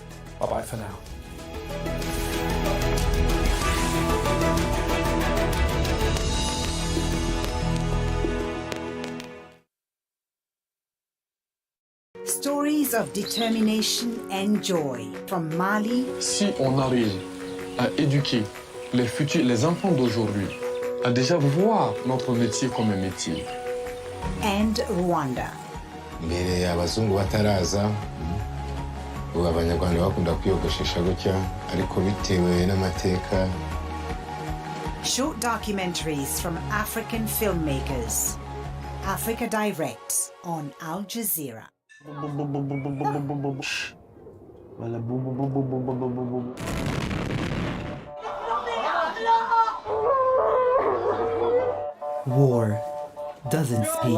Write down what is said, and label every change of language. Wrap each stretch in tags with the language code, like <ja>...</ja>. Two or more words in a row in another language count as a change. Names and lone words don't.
<en>Bye-bye for now. Stories of determination and joy from Mali.</en> <fr>Si on arrive à éduquer les enfants d'aujourd'hui à déjà voir notre métier comme un métier.</fr> <en>And Rwanda.</en> <rw>Mbere abazungu bataraza ubu abanyarwanda bakunda kwiyogoshesha gutya ariko bitewe n'amateka.</rw> <en>Short documentaries from African filmmakers. Africa Direct on Al Jazeera. War doesn't speak.</en>